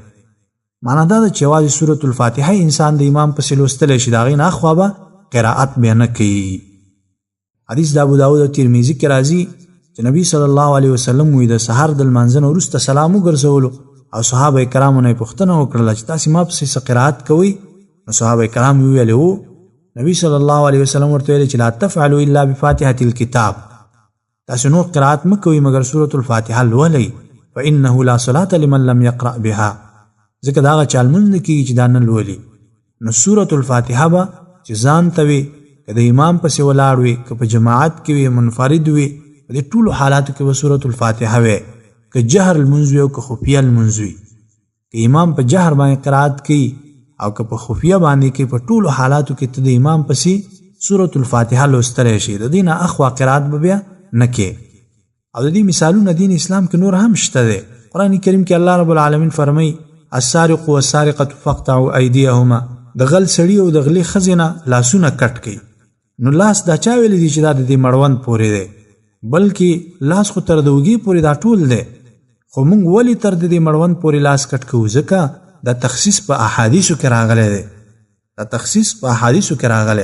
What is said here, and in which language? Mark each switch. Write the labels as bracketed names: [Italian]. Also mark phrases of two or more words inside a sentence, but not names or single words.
[Pashto] معنا دا ده چې یوازې سورة الفاتحه انسان د امام پسې لوستلی شي، د هغې نه اخوا به قرائت بیا نه کوي. حدیث د ابو داود او ترمذي کې راځي چې نبی [Arabic] صلی الله علیه وسلم [Pashto] وی د سحر د لمانځه نه وروسته سلام وګرځولو او صحابه کرامو نه یې پوښتنه وکړله چې تاسې ما پسې څه قرائت کوئ؟ نو صحابه کرام ویلې هو. نبی [Arabic] صلی الله علیه وسلم [Pashto] ورته ویلې چې [Arabic] لا تفعلوا الا بفاتحة الكتاب، [Pashto] تاسې نور قرائت مه کوئ مګر سورة الفاتحه لولئ، [Arabic] فانه لا صلاة لمن لم يقرأ بها، [Pashto] ځکه د هغه چا لمونځ نه کېږي چې دا نه لولي. نو سورة الفاتحه به چې ځان ته وي، که د امام پسې ولاړ وي، که په جماعت کې وي، منفرد وي، په دې ټولو حالاتو کې به سورة الفاتحه وي. که جهر لمونځ وي او که خفیه لمونځ وي، که امام په جهر باندې قرائت کوي او که په خفیه باندې کې، په ټولو حالاتو کې ته د امام پسې سورة الفاتحه لوستلی شي، د دې نه اخوا قرائت به بیا نه کې. او د دې مثالونه دین اسلام کې نور هم شته دی. [Arabic] قرآن کریم کې الله رب العالمین فرمایي السارق والسارقة فاقطعوا أيديهما، [Pashto] د غل سړي او د غلې ښځې نه لاسونه کټ کړي. نو لاس دا چا ویلی دی چې دا د دې مړوند پورې دی؟ بلکې لاس خو تر د اوږې پورې دا ټول دی، خو موږ ولې تر د دې مړوند پورې لاس کټ کوو؟ ځکه دا تخصیص په احادیثو کې راغلی دی، دا تخصیص په احادیثو کې راغلی.